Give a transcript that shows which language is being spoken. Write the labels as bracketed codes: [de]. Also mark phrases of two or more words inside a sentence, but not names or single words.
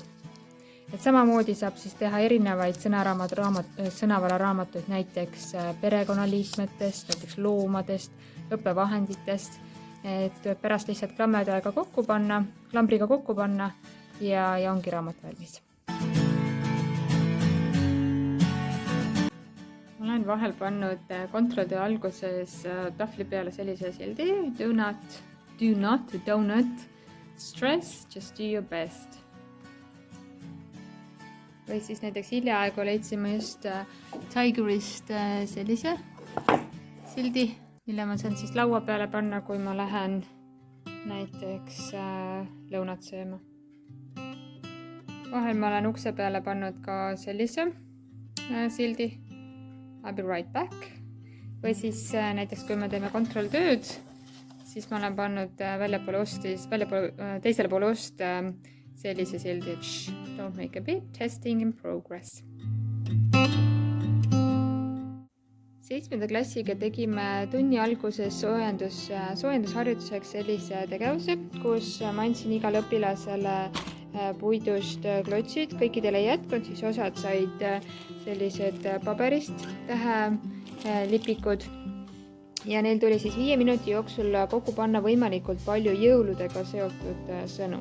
[et] Et samamoodi saab siis teha erinevaid sõnavararaamatuid, näiteks perekonnaliikmetest, näiteks loomadest, õppevahenditest. Et pärast lihtsalt klambriga kokku panna ja ongi raamat valmis. Ma olen vahel pannud kontrolltöö alguses tahvli peale sellise sildi [en] do not stress, just do your best. [et] Või siis näiteks hiljaaegu leidsime just Tigerist sellise sildi, mille ma saan siis laua peale panna, kui ma lähen näiteks lõunat sööma. Vahel ma olen ukse peale pannud ka sellise sildi [en] I'll be right back. [et] Või siis näiteks, kui me teeme kontrolltööd, siis ma olen pannud teisele poole ust sellise sildi [en] don't make a big testing in progress. [et] 7. klassiga tegime tunni alguses soojendusharjutuseks sellise tegevuse, kus ma andsin igale õpilasele puidust klotsid, kõikidele ei jätkunud, siis osad said sellised paberist tähelipikud ja neil tuli siis 5 minuti jooksul kokku panna võimalikult palju jõuludega seotud sõnu.